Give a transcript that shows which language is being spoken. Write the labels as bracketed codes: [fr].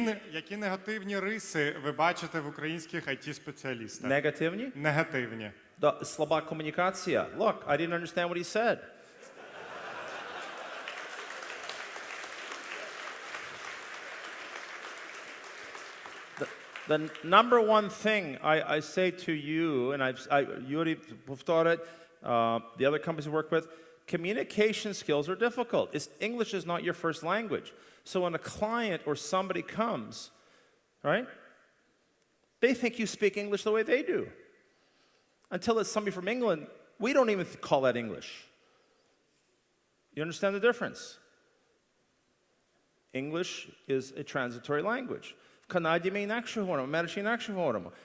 [uk] Які негативні риси ви бачите в українських IT-спеціалістах? Негативні? Негативні. Слаба комунікація. [en] Look, I didn't understand what he said. The number one thing I say to you, and you already thought it, the other companies we work with, communication skills are difficult. English is not your first language. So when a client or somebody comes, right, they think you speak English the way they do. Until it's somebody from England, we don't even call that English. You understand the difference? English is a transitory language. [uk] В Канаді ми інакше говоримо, в Америці інакше говоримо.